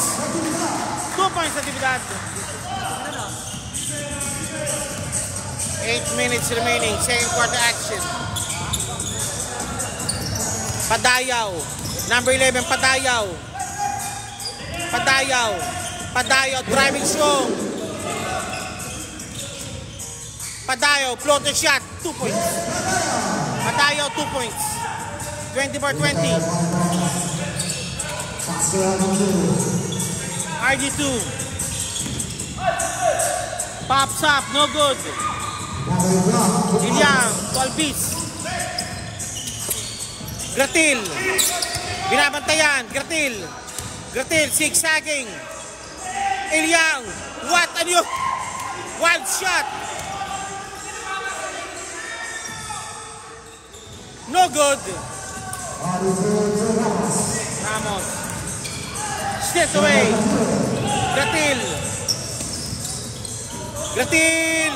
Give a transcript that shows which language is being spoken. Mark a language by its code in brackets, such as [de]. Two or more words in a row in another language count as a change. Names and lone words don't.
[en] 2 points natividad. 8 minutes remaining, second quarter action. Padayaw. Number 11, Padayaw. Padayaw. Padayaw, driving strong. Padayaw, floater shot, 2 points. Padayaw, 2 points. 20-20. RG2. Pops up, no good. Ilyang, 12 piece. Gratil. Binabantayan, Gratil. Gratil, zigzagging. Ilyang, what a new wild shot. No good. Ramos. Straight away. Gratil. Gratil.